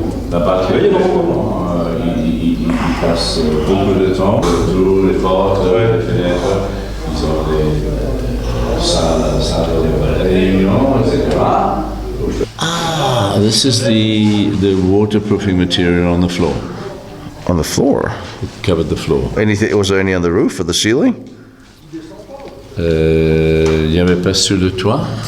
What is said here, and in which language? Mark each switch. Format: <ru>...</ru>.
<fr>La batterie, ils passent beaucoup de temps autour les portes, les fenêtres, ils ont des salles de réunion, etc.</fr> <en>Ah, this is the waterproofing material on the floor. On the floor? It covered the floor. Anything? Was there any on the roof or the ceiling?</en> <fr>Il n'y avait pas sur le toit?</fr>